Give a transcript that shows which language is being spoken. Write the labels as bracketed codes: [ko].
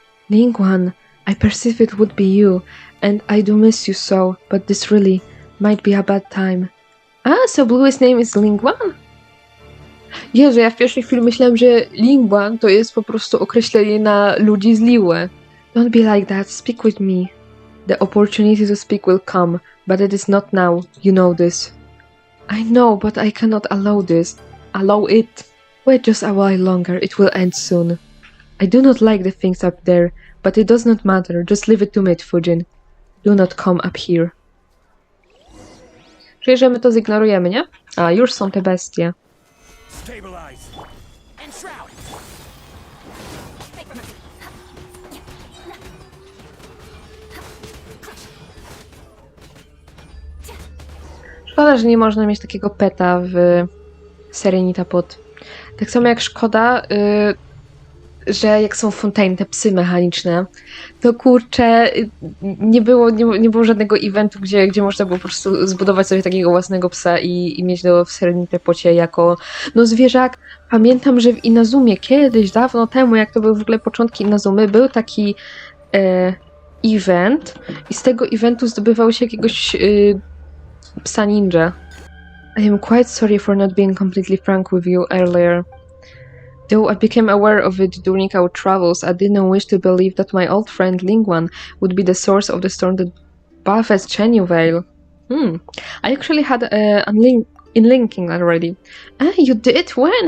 [en] Lingwan, I perceive it would be you, and I do miss you so, but this really might be a bad time. So Blue's name is Lingwan? [pl] Jezu, ja w pierwszej chwili myślałem, że Lingwan to jest po prostu określenie na ludzi z Liłe. [en] Don't be like that, speak with me. The opportunity to speak will come, but it is not now, you know this. I know, but I cannot allow this. Allow it. Wait just a while longer, it will end soon. I do not like the things up there, but it does not matter, just leave it to me, Fujin. Do not come up here. [pl] Czuję, że my to zignorujemy, nie? A, już są te bestie. [en] Stabilize. And shroud. [pl] Szkoda, że nie można mieć takiego peta w Serenita Pod. Tak samo jak szkoda, że jak są Fontaine, te psy mechaniczne, to kurczę, nie było żadnego eventu, gdzie można było po prostu zbudować sobie takiego własnego psa i mieć w Serenite Pocie jako zwierzak. Pamiętam, że w Inazumie kiedyś, dawno temu, jak to były w ogóle początki Inazumy, był taki event i z tego eventu zdobywało się jakiegoś psa ninja. [en] I am quite sorry for not being completely frank with you earlier. Though I became aware of it during our travels, I didn't wish to believe that my old friend Lingwan would be the source of the storm that buffets Chenyvale. I actually had linking already. Ah, you did? When?